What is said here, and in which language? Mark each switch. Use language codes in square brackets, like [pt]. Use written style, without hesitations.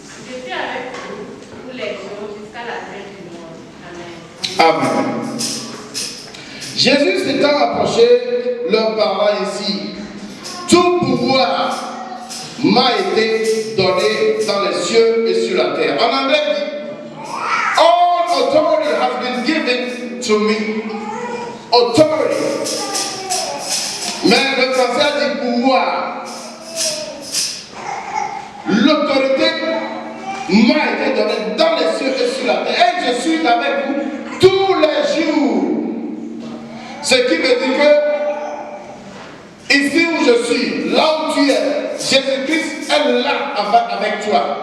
[fr] Je suis avec vous tous les jours jusqu'à la fin du monde. Amen. Amen. Jésus s'étant approché, leur parla ainsi. Tout pouvoir m'a été donné dans les cieux et sur la terre. En anglais, il dit, [en] all authority has been given to me. Authority. [fr] Mais le français a dit pouvoir. L'autorité m'a été donnée dans les cieux et sur la terre. Et je suis avec vous tous les jours. Ce qui veut dire que ici où je suis, là où tu es, Jésus-Christ est là avec toi.